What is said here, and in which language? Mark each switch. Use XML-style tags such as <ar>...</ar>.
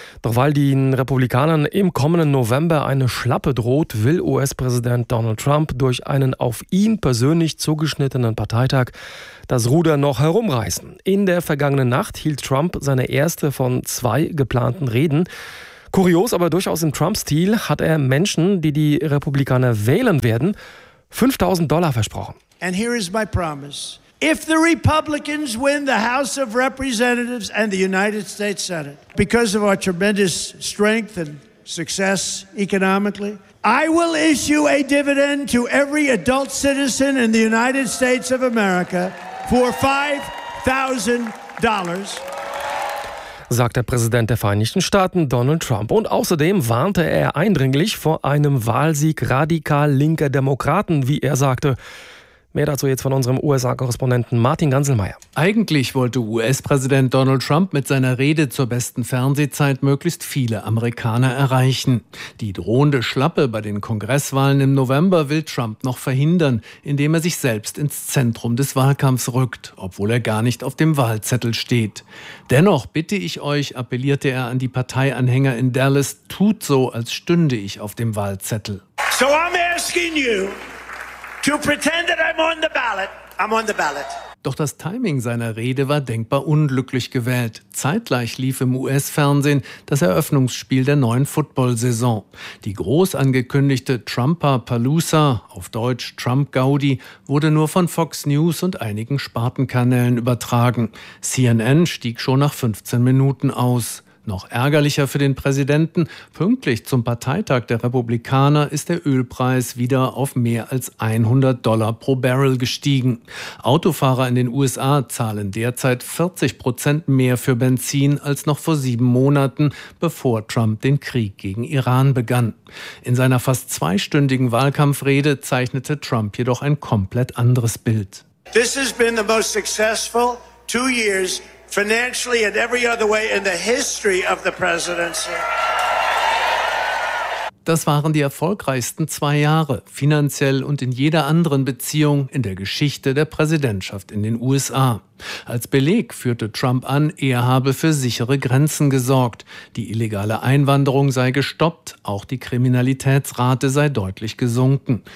<de>Doch weil den Republikanern im kommenden November eine Schlappe droht, will US-Präsident Donald Trump durch einen auf ihn persönlich zugeschnittenen Parteitag das Ruder noch herumreißen. In der vergangenen Nacht hielt Trump seine erste von 2 geplanten Reden. Kurios, aber durchaus im Trump-Stil, hat er Menschen, die die Republikaner wählen werden, $5,000 versprochen.</de> <en>And here is my promise. If the Republicans win the House of Representatives and the United States Senate, because of our tremendous strength and success economically, I will issue a dividend to every adult citizen in the United States of America for $5,000.</en> <de>Sagt der Präsident der Vereinigten Staaten, Donald Trump. Und außerdem warnte er eindringlich vor einem Wahlsieg radikal linker Demokraten, wie er sagte. Mehr dazu jetzt von unserem USA-Korrespondenten Martin Ganselmeier. Eigentlich wollte US-Präsident Donald Trump mit seiner Rede zur besten Fernsehzeit möglichst viele Amerikaner erreichen. Die drohende Schlappe bei den Kongresswahlen im November will Trump noch verhindern, indem er sich selbst ins Zentrum des Wahlkampfs rückt, obwohl er gar nicht auf dem Wahlzettel steht. Dennoch bitte ich euch, appellierte er an die Parteianhänger in Dallas, tut so, als stünde ich auf dem Wahlzettel.</de> <en>So I'm asking you to pretend that I'm on the ballot. I'm on the ballot.</en> <de>Doch das Timing seiner Rede war denkbar unglücklich gewählt. Zeitgleich lief im US-Fernsehen das Eröffnungsspiel der neuen Football-Saison. Die groß angekündigte Trumpa-Palooza, auf Deutsch Trump-Gaudi, wurde nur von Fox News und einigen Spartenkanälen übertragen. CNN stieg schon nach 15 Minuten aus. Noch ärgerlicher für den Präsidenten, pünktlich zum Parteitag der Republikaner ist der Ölpreis wieder auf mehr als $100 pro Barrel gestiegen. Autofahrer in den USA zahlen derzeit 40% mehr für Benzin als noch vor 7 Monaten, bevor Trump den Krieg gegen Iran begann. In seiner fast 2-stündigen Wahlkampfrede zeichnete Trump jedoch ein komplett anderes Bild.</de> <en>This has been the most successful 2 years financially and every other way in the history of the presidency.</en> <de>Das waren die erfolgreichsten 2 Jahre, finanziell und in jeder anderen Beziehung in der Geschichte der Präsidentschaft in den USA. Als Beleg führte Trump an, er habe für sichere Grenzen gesorgt. Die illegale Einwanderung sei gestoppt, auch die Kriminalitätsrate sei deutlich gesunken.</de>